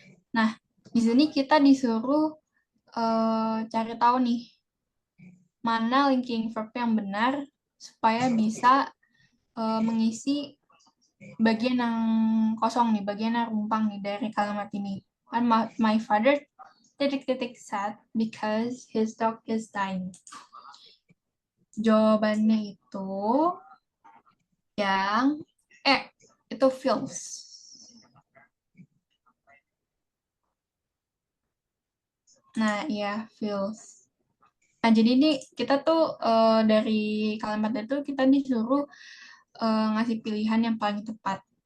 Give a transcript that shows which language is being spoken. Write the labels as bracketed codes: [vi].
[id] Nah, di sini kita disuruh cari tahu nih mana linking verb yang benar supaya bisa mengisi bagian yang kosong nih, bagian yang rumpang nih dari kalimat ini. Kan [en] my father sad because his dog is dying. [id] Jawabannya itu yang itu feels. Nah, ya feels. Nah, jadi ini kita tuh dari kalimat itu kita disuruh ngasih pilihan yang paling tepat.